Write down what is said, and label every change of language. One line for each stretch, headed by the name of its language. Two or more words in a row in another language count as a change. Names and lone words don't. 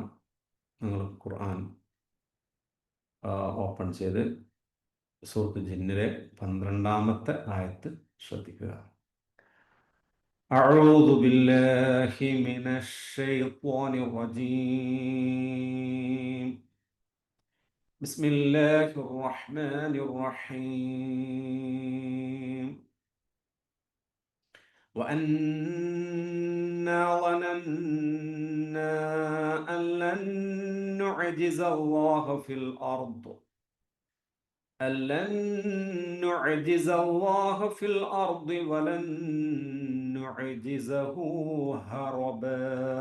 Malayalam: നിങ്ങൾ ഖുർആൻ ഓപ്പൺ ചെയ്ത് സൂറത്തുൽ ജിന്നിലെ 12-ാമത്തെ ആയത്ത് ശ്രദ്ധിക്കുക.
Arabic: أعوذ بالله من الشيطان الرجيم. بسم الله الرحمن الرحيم. وأنا ظننا أن لن نعجز الله في الأرض ولن نعجزه هربا